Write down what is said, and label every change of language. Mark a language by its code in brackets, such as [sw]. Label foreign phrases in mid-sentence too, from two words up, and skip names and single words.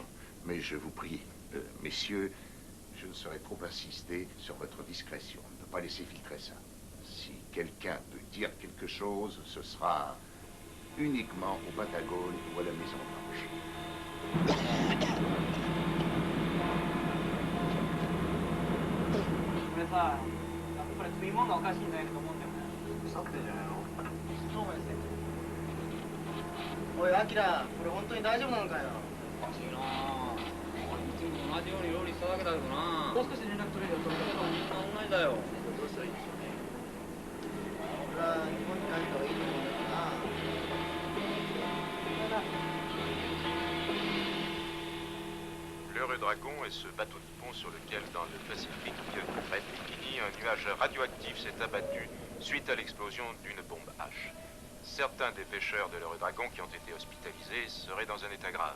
[fr] Mais je vous prie, messieurs, je ne saurais trop insister sur votre discrétion. On ne peut pas laisser filtrer ça. Si quelqu'un peut dire quelque chose, ce sera uniquement au Pentagone ou à la Maison-Blanche. Ça, [ja] これ食い物がおかしいんじゃないかと思うんだよね。腐ってんじゃないの？そうですね。おい、アキラ、これ本当に大丈夫なのかよ。おかしいなぁ。同じように料理しただけだけどな。もう少し連絡取れるよ。それからみんな同じだよ。どうしたらいいでしょうね。俺は日本に帰った方がいいと思うんだけどな。 [fr] L'Eurodragon est ce bateau de pont sur lequel, dans le Pacifique, près de Bikini, un nuage radioactif s'est abattu suite à l'explosion d'une bombe H. Certains des pêcheurs de l'Eurodragon qui ont été hospitalisés seraient dans un état grave.